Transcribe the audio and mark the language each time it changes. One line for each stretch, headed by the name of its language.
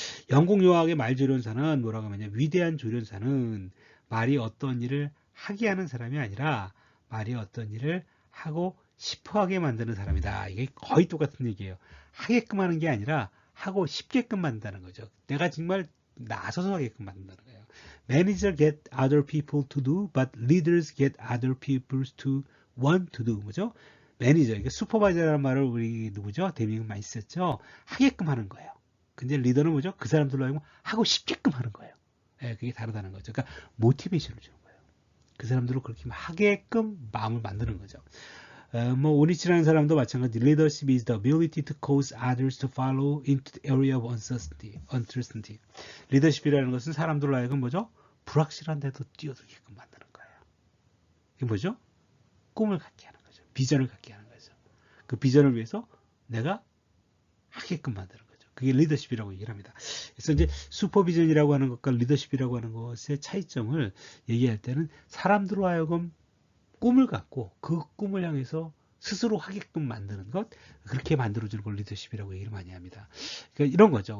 Korean: 영국 유학의 말조련사는 뭐라고 하냐면 위대한 조련사는 말이 어떤 일을 하게 하는 사람이 아니라 말이 어떤 일을 하고 싶어하게 만드는 사람이다. 이게 거의 똑같은 얘기예요. 하게끔 하는 게 아니라 하고 싶게끔 만든다는 거죠. 내가 정말 나서서 하게끔 만든다는 거예요.
English: Managers get other people to do, but leaders get other people to want to do.
Korean: 뭐죠? 매니저, 이게 슈퍼바이저라는 말을 우리 누구죠? 데밍은 많이 썼죠? 하게끔 하는 거예요. 근데 리더는 뭐죠? 그 사람들로 하여금 하고 싶게끔 하는 거예요. 예, 그게 다르다는 거죠. 그러니까 모티베이션을 주는 거예요. 그 사람들로 그렇게 하게끔 마음을 만드는 거죠. 오니치라는 사람도 마찬가지.
English: Leadership is the ability to cause others to follow into the area of uncertainty.
Korean: 리더십이라는 것은 사람들로 하여금 뭐죠? 불확실한 데도 뛰어들게끔 만드는 거예요. 이게 뭐죠? 꿈을 갖게 하는 거죠. 비전을 갖게 하는 거죠. 그 비전을 위해서 내가 하게끔 만드는 거죠. 그게 리더십이라고 얘기를 합니다. 그래서 이제 슈퍼비전이라고 하는 것과 리더십이라고 하는 것의 차이점을 얘기할 때는 사람들로 하여금 꿈을 갖고 그 꿈을 향해서 스스로 하게끔 만드는 것, 그렇게 만들어주는 걸 리더십이라고 얘기를 많이 합니다. 그러니까 이런 거죠.